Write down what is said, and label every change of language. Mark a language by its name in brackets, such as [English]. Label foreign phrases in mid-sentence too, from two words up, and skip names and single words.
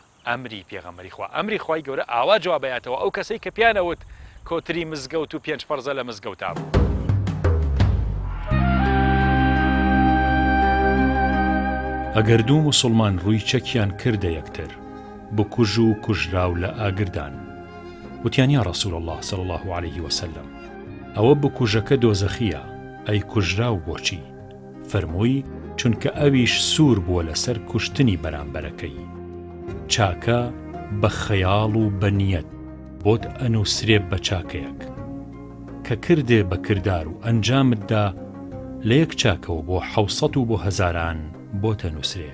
[Central Kurdish] ئەمری پێغەمبەری خوا ئەمری خوای گەورە ئاوا جوابەیاتەوە ئەو کەسەی کە پیانەوت کۆتری مزگەوت و 5 فەرزە لە مزگەوتا بوو. ئەگەر دوو موسڵمان ڕووی چەکیان کردە یەکتر بکوژ و کوژراو لە ئاگردان وتیان [Arabic] یا ڕەسوول الله صلی الله عليه وسلم [Central Kurdish] ئەوە بکوژەکە دۆزەخیە ئەی کوژراو بۆچی؟ فەرمووی چونکە ئەویش سوور بووە لەسەر کوشتنی بەرامبەرەکەی چاکە بە خەیاڵ و بە نیەت بۆت ئەنووسرێ بە چاکەیەک کە کردێ بە کردار و ئەنجامتدا لە یەک چاکەوە بۆ 700 و بۆ هەزاران بۆتە نووسرێ.